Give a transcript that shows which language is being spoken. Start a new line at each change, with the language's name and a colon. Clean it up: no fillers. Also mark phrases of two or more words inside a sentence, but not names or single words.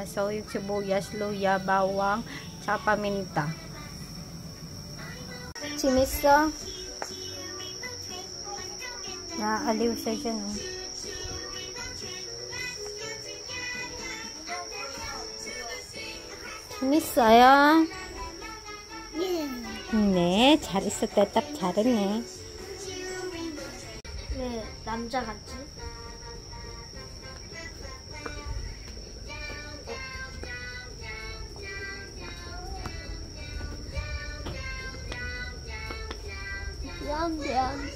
Filipino: So, yung sibuyas, luya, bawang, tsaka paminta. Chimisa. Naaliw siya dyan, oh. Chimisa, ya.
Korean: 네, 잘 있었대. 딱 잘했네. 왜 남자 같지? 미안.